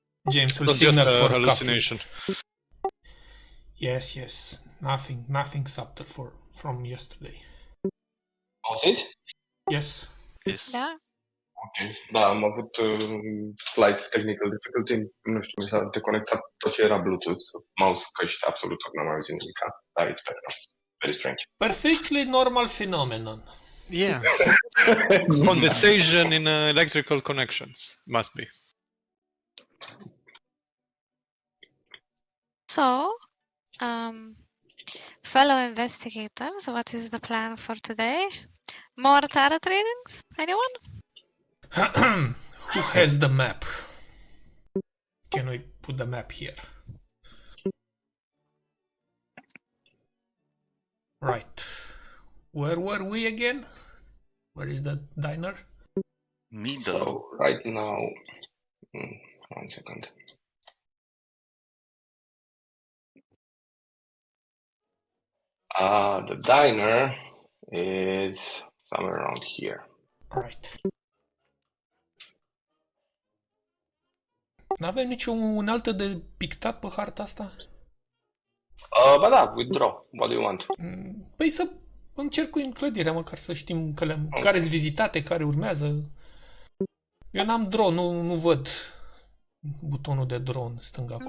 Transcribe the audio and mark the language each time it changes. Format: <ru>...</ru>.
<en>James will Not just signal a for hallucination. coffee. Yes. Nothing subtle from yesterday.</en> <ro>Auziți?</ro> <en>Yes. Yes.</en> <ro>Da? Ok. Da, am avut</ro> <en>slight technical difficulty.</en> <ro>Nu știu, mi s-a deconectat tot ce era Bluetooth, mouse, căști, absolut tot, n-am auzit nimic. Dar</ro> <en>it's better now. Very strange. Perfectly normal phenomenon. Yeah. Condensation in electrical connections must be. So, fellow investigators, what is the plan for today? More tarot readings? Anyone? Who has the map? Can we put the map here? Right. Where were we again? Where is the diner? Middle. So, right now... 1 second. The diner is somewhere around here. Right.</en> <ro>N-avem niciun unealtă de pictat pe harta asta? Ba da,</ro> <en>withdraw. What do you want?</en> <ro>Păi să încercuim clădirea, măcar să știm care-s vizitate, care urmează. Eu n-am drone, nu văd butonul de drone stâng acolo.</ro>